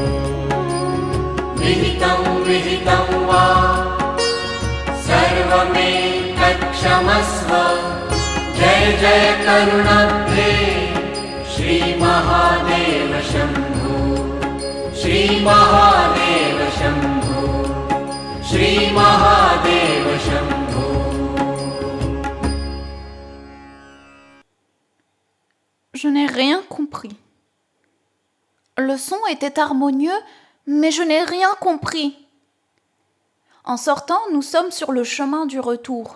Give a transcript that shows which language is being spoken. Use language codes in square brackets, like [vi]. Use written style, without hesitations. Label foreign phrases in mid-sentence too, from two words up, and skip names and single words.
[sa] विहितं विहितं वा सर्वमेतत्क्षमस्व जय जय करुणाब्धे श्री महादेव शंभो श्री महादेव शंभो श्री महादेव शंभो [fr] Je n'ai rien compris. Le son était harmonieux, mais je n'ai rien compris. En sortant, nous sommes sur le chemin du retour.